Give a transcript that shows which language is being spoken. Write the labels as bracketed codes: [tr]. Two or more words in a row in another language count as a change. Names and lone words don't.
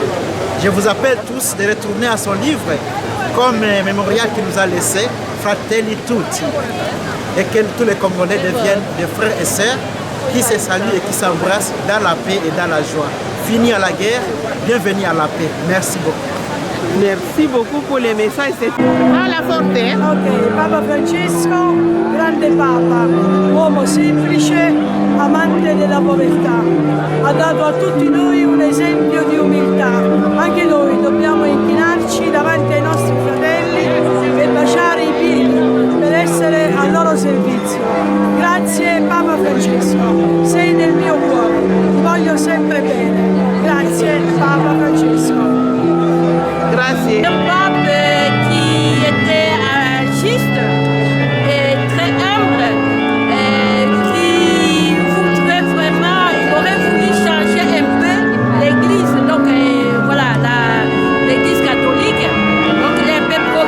[fr] Je vous appelle tous de retourner à son livre comme mémorial qu'il nous a laissé, Fratelli Tutti, et que tous les Congolais deviennent des frères et sœurs qui se saluent et qui s'embrassent dans la paix et dans la joie. Fini à la guerre, bienvenue à la paix. Merci beaucoup. Merci beaucoup pour les messages. Alla Forte. [it] Ok, Papa Francesco, grande Papa, uomo semplice, amante della povertà. Ha dato a tutti noi un esempio di umiltà. Anche noi dobbiamo inchinarci davanti ai nostri fratelli e baciare i piedi per essere al loro servizio. Grazie Papa Francesco, sei nel mio cuore, ti voglio sempre bene. Grazie Papa Francesco. Grazie. [fr] Un pape qui était juste et très humble, qui voudrait vraiment, il aurait voulu changer un peu l'église, donc voilà, l'église catholique. Donc il est un peu